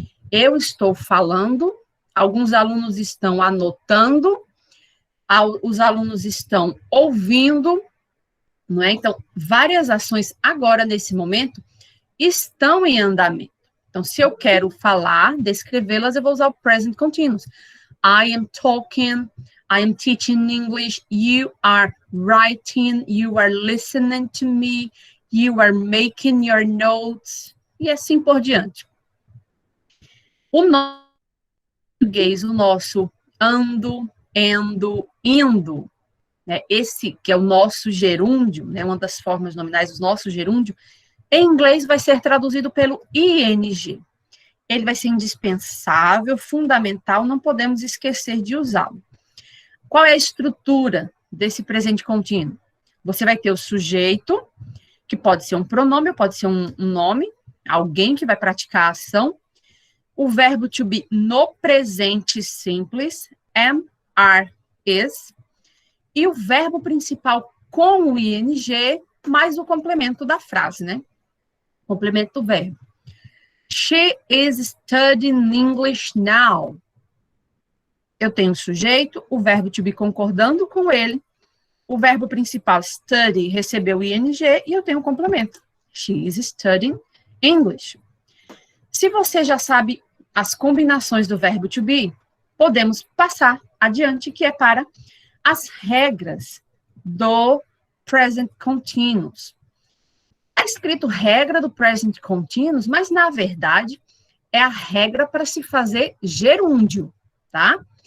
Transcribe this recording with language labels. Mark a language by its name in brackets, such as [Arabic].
[Portuguese] Eu estou falando, alguns alunos estão anotando, os alunos estão ouvindo, não é? Então, várias ações agora, nesse momento, estão em andamento. Então, se eu quero falar, descrevê-las, eu vou usar o present continuous. [English] I am talking, I am teaching English, you are writing, you are listening to me, you are making your notes, [Portuguese] e assim por diante. O nosso português, o nosso ando, endo, indo, né, esse que é o nosso gerúndio, né, uma das formas nominais do nosso gerúndio, em inglês vai ser traduzido pelo ing. Ele vai ser indispensável, fundamental, não podemos esquecer de usá-lo. Qual é a estrutura desse presente contínuo? Você vai ter o sujeito, que pode ser um pronome, pode ser um nome, alguém que vai praticar a ação. O verbo to be no presente simples, am, are, is. E o verbo principal com o ing, mais o complemento da frase, né? Complemento do verbo. [English] She is studying English now. [Portuguese] Eu tenho o sujeito, o verbo to be concordando com ele, o verbo principal, study, recebeu o ing, e eu tenho o complemento. [English] She is studying English. [Portuguese] Se você já sabe as combinações do verbo to be, podemos passar adiante, que é para as regras do present continuous. Está escrito regra do present continuous, mas, na verdade, é a regra para se fazer gerúndio, tá?